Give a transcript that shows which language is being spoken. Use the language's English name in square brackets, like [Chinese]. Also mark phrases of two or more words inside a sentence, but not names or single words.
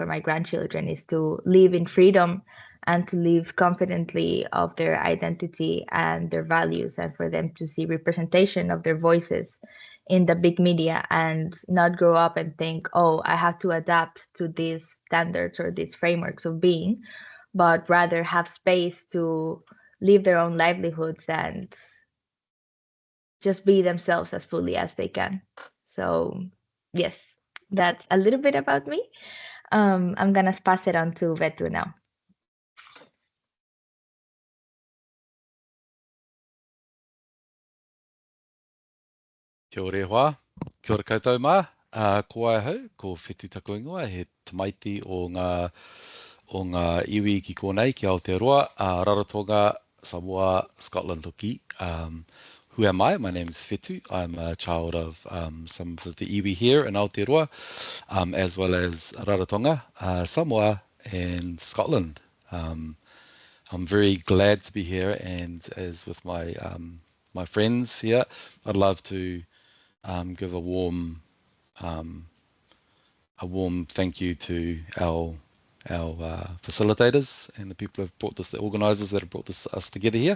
[English] my grandchildren, is to live in freedom and to live confidently of their identity and their values, and for them to see representation of their voices in the big media and not grow up and think, oh, I have to adapt to these standards or these frameworks of being, but rather have space to live their own livelihoods and just be themselves as fully as they can. So yes, that's a little bit about me. I'm gonna pass it on to Vetu now. [Māori] Kia ora e hoa, kia ora koutou mā, ko ai hau, ko Whitu Taku Ingoa, he tamaiti o ngā iwi ki konei ki Aotearoa, Rarotonga, Samoa, Scotland hoki. [English] Who am I? My name is Whitu. I'm a child of some of the iwi here in Aotearoa, as well as Rarotonga, Samoa, and Scotland. I'm very glad to be here, and as with my my friends here, I'd love to give a warm thank you to our facilitators and the people who have brought this, the organisers that have brought us together here.